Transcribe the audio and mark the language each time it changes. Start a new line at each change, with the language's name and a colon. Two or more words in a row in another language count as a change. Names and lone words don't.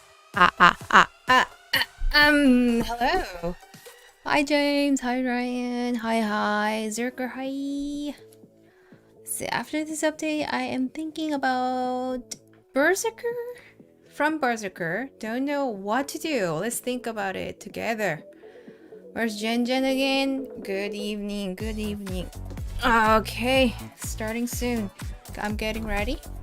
English: Hello. Hi, James. Hi, Ryan. Hi, Zerker. Hi. So after this update, I am thinking about Berserker? From Berserker. Don't know what to do. Let's think about it together. Where's Jen again? Good evening. Good evening. Okay, starting soon. I'm getting ready.